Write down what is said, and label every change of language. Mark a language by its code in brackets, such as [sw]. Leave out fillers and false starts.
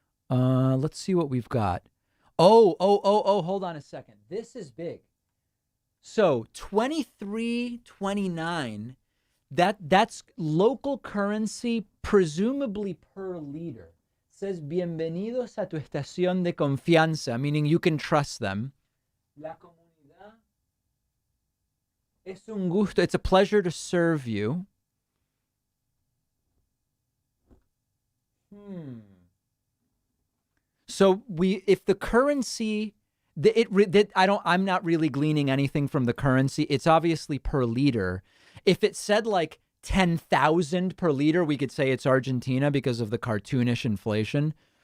[en] Let's see what we've got. Oh, hold on a second. This is big. So 23.29, that's local currency, presumably per liter. It says, [es] bienvenidos a tu estación de confianza, [en] meaning you can trust them. [es] La comunidad es un gusto. [en] It's a pleasure to serve you. So if the currency, I'm not really gleaning anything from the currency. It's obviously per liter. If it said like 10,000 per liter, we could say it's Argentina because of the cartoonish inflation.